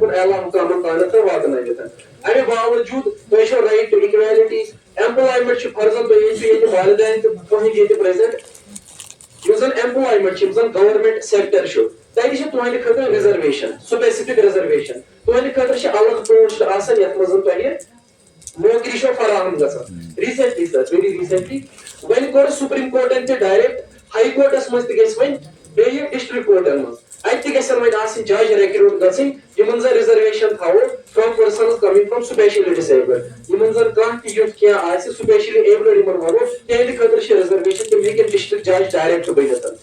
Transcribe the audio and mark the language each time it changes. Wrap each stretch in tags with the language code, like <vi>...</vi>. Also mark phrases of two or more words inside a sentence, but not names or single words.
<ks>کُن اعلیٰ مُقامن تانٮ۪تھ واتنٲوِتھ امہِ باوجوٗد تۄہہِ چھو</ks> <en>right to equality employment</en> <ks>چھُ فرضن تُہۍ ٲسِو ییٚتہِ والدین تہٕ تُہٕنٛدۍ ییٚتہِ پریزنٹ یُس زن ایمپلایمنٹ چھِ یِم زن</ks> <en>government sector</en> <ks>چھُ تتہِ چھِ تُہنٛدِ خٲطرٕ رِزرویشن</ks> <en>specific reservation</en> <ks>تُہنٛدِ خٲطرٕ چھِ الگ پوسٹ آسان یتھ منٛز تۄہہِ نوکری چھو فراہم گژھان</ks> <en>recently sir very recently</en> <ks>وۄنۍ کوٚر سپریم کورٹن تہِ ڈایریکٹ ہائی کورٹس منٛز تہِ گژھِ وۄنۍ بیٚیہِ ڈسٹرکٹ کورٹن منٛز اتہِ تہِ گژھن وۄنۍ آسٕنۍ</ks> <en>judge recruit</en> <ks>گژھٕنۍ یِمن زن رِزرویشن تھاوو</ks> <en>from persons coming from specially disabled</en> <ks>یِمن زن کانٛہہ تہِ یُتھ کینٛہہ آسہِ</ks> <en>specially abled</en> <ks>یِمن ونو تِہنٛدِ خٲطرٕ چھِ رِزرویشن تِم ہیٚکن</ks> <en>district judge direct</en> <ks>بٔنِتھ</ks>